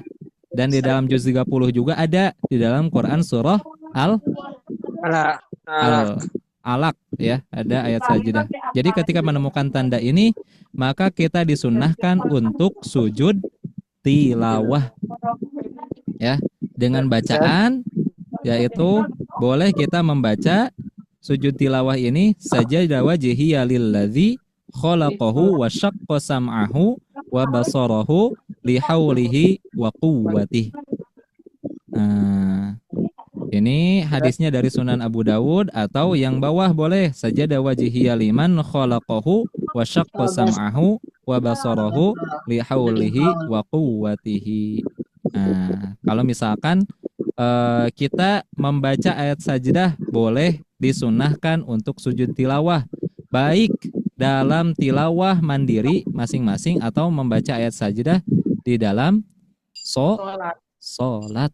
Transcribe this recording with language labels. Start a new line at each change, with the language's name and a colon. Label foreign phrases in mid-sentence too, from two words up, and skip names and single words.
Indonesian: Dan di dalam juz 30 juga ada di dalam Quran surah Al-Alaq ya, ada ayat sajdah. Jadi ketika menemukan tanda ini, maka kita disunnahkan untuk sujud tilawah ya, dengan bacaan yaitu boleh kita membaca sujud tilawah ini
Arabic: سجد وجهي للذي خلقه وشق سمعه وبصره بحوله وقوته.
Indonesian: Nah, ini hadisnya dari Sunan Abu Dawud, atau yang bawah boleh
Arabic: سجد وجهي لمن خلقه وشق سمعه وبصره بحوله وقوته.
Indonesian: Nah, kalau misalkan kita membaca ayat sajdah, boleh disunnahkan untuk sujud tilawah, baik dalam tilawah mandiri masing-masing atau membaca ayat sajdah di dalam sholat.